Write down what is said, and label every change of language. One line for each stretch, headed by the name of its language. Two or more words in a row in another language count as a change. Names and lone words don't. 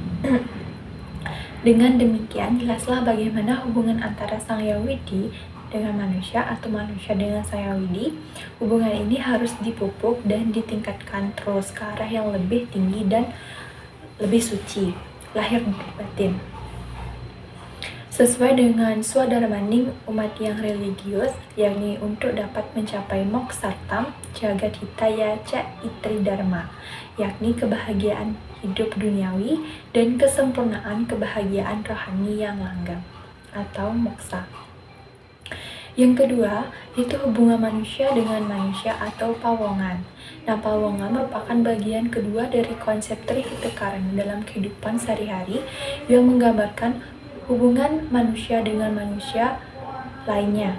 Indonesian: Dengan demikian, jelaslah bagaimana hubungan antara Sang Hyang Widi dengan manusia atau manusia dengan Sang Hyang Widi, hubungan ini harus dipupuk dan ditingkatkan terus ke arah yang lebih tinggi dan lebih suci, lahir batin. Sesuai dengan swadharmaning umat yang religius, yakni untuk dapat mencapai
Sanskrit: moksartam jagat hitaya ca itri dharma,
Indonesian: yakni kebahagiaan hidup duniawi dan kesempurnaan kebahagiaan rohani yang langgeng atau moksa. Yang kedua, yaitu hubungan manusia dengan manusia atau pawongan. Nah, pawongan merupakan bagian kedua dari konsep Trihitakarana dalam kehidupan sehari-hari yang menggambarkan hubungan manusia dengan manusia lainnya.